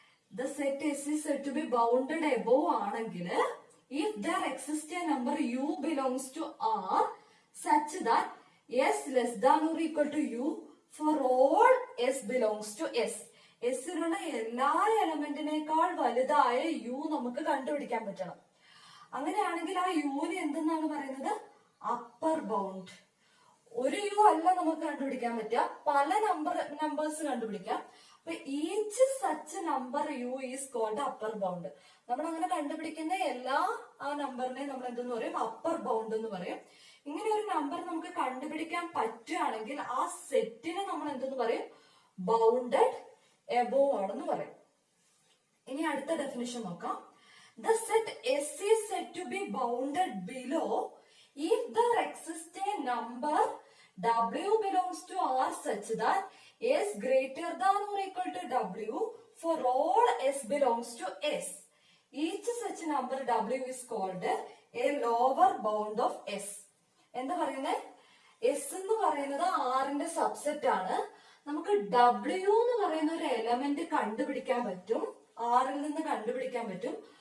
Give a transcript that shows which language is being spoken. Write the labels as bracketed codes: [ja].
[en] The set S is said to be bounded above [ml] ആണെങ്കിൽ [en] if there exists a number U belongs to R such that S less than or equal to U for all S belongs to S. [ml] എസിലുള്ള എല്ലാ എലമെന്റിനേക്കാൾ വലുതായ U നമുക്ക് കണ്ടുപിടിക്കാൻ പറ്റണം. അങ്ങനെയാണെങ്കിൽ ആ യുവിന് എന്തെന്നാണ് പറയുന്നത്? Upper bound. ഒരു യു അല്ല നമുക്ക് കണ്ടുപിടിക്കാൻ പറ്റുക, പല നമ്പേഴ്സ് കണ്ടുപിടിക്കാം. [en] അപ്പൊ each such number u is called upper bound. [ml] നമ്മൾ അങ്ങനെ കണ്ടുപിടിക്കുന്ന എല്ലാ ആ നമ്പറിനെ നമ്മൾ എന്തെന്ന് പറയും? അപ്പർ ബൗണ്ട് എന്ന് പറയും. ഇങ്ങനെ ഒരു നമ്പർ നമുക്ക് കണ്ടുപിടിക്കാൻ പറ്റുകയാണെങ്കിൽ ആ സെറ്റിനെ നമ്മൾ എന്തെന്ന് പറയും? ബൗണ്ടഡ് എബോവ് ആണെന്ന് പറയും. ഇനി അടുത്ത ഡെഫിനിഷൻ നോക്കാം. [en] The set S is said to be bounded below if there exists a number W belongs to R such that S greater than or equal to W for all S belongs to S. Each such number W is called a lower bound of S. [ml] എന്താ പറയുന്നത്? S എന്ന് പറയുന്നത് ആറിന്റെ subset ആണ്. നമുക്ക് W എന്ന് പറയുന്ന ഒരു എലമെന്റ് കണ്ടുപിടിക്കാൻ പറ്റും, ആറിൽ നിന്ന് കണ്ടുപിടിക്കാൻ പറ്റും.